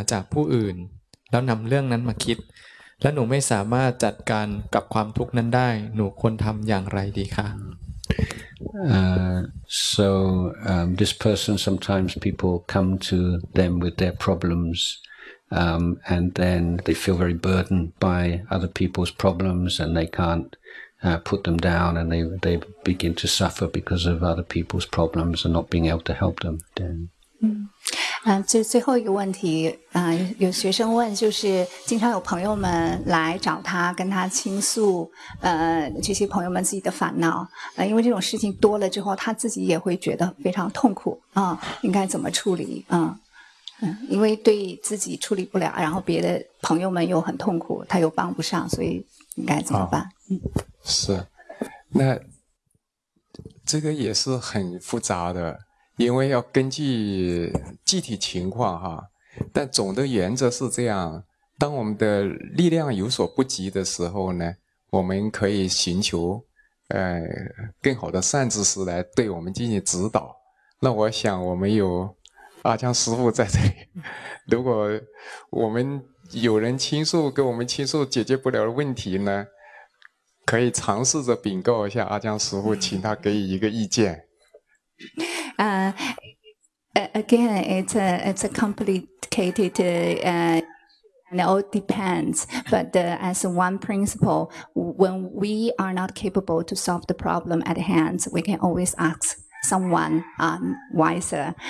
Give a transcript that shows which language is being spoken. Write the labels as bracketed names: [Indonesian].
[Thai] จากผู้อื่นแล้วนำเรื่องนั้นมาคิดและหนูไม่สามารถจัดการกับความทุกข์นั้นได้หนูควรทำอย่างไรดีคะ [English] So this person, sometimes people come to them with their problems, and then they feel very burdened by other people's problems, and they can't put them down, and they begin to suffer because of other people's problems and not being able to help them. Then. [Chinese] 最后一个问题，有学生问，就是经常有朋友们来找他，跟他倾诉，这些朋友们自己的烦恼，因为这种事情多了之后，他自己也会觉得非常痛苦啊，应该怎么处理啊？因为对自己处理不了，然后别的朋友们又很痛苦，他又帮不上，所以应该怎么办？是，那这个也是很复杂的。因为要根据具体情况哈，但总的原则是这样，当我们的力量有所不及的时候呢，我们可以寻求更好的善知识来对我们进行指导。那我想我们有阿江师父在这里，如果我们有人倾诉，给我们倾诉解决不了的问题呢，可以尝试着禀告一下阿江师父，请他给予一个意见。 [English] Again, it's a complicated, and it all depends. But as one principle, when we are not capable to solve the problem at hand, we can always ask someone wiser.